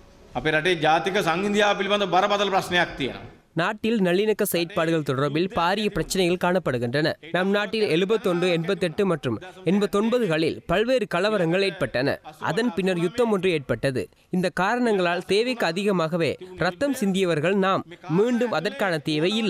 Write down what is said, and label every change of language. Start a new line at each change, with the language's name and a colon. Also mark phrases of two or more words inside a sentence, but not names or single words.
Sinhala: අපේ රටේ ජාතික සංහිඳියාව පිළිබඳ බරපතල ප්‍රශ්නයක් තියෙනවා.
Tamil: நாட்டில் நல்லிணக்க செயற்பாடுகள் தொடர்பில் பாரிய பிரச்சனைகள் காணப்படுகின்றன. நம் நாட்டில் 71, 88 மற்றும் 89களில் பல்வேறு கலவரங்கள் ஏற்பட்டன. அதன் பின்னர் யுத்தம் ஒன்று ஏற்பட்டது. இந்த காரணங்களால் தேவைக்கு அதிகமாகவே ரத்தம் சிந்தியவர்கள் நாம். மீண்டும் அதற்கான தேவை இல்லை.